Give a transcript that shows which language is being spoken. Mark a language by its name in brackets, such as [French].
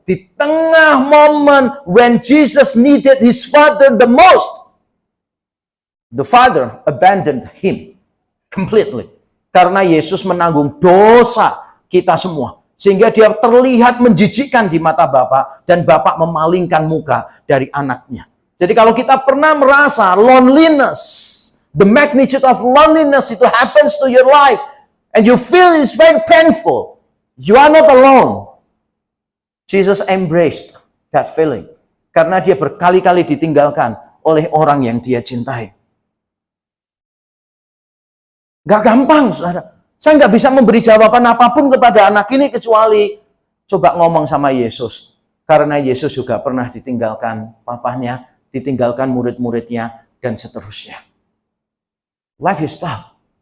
[Indonesian] Di tengah momen [English] when Jesus needed his Father the most, the Father abandoned him completely. [Indonesian] Karena Yesus menanggung dosa kita semua. Sehingga dia terlihat menjijikkan di mata Bapa. Dan Bapa memalingkan muka dari anaknya. Jadi kalau kita pernah merasa [English] loneliness, the magnitude of loneliness itu happens to your life. And you feel it's very painful. You are not alone. Jesus embraced that feeling. [Indonesian] Karena dia berkali-kali ditinggalkan oleh orang yang dia cintai. Gak gampang, saudara. Saya nggak bisa memberi jawaban apapun kepada anak ini kecuali coba ngomong sama Yesus. Karena Yesus juga pernah ditinggalkan papahnya, ditinggalkan murid-muridnya, dan seterusnya. [English] Life is tough.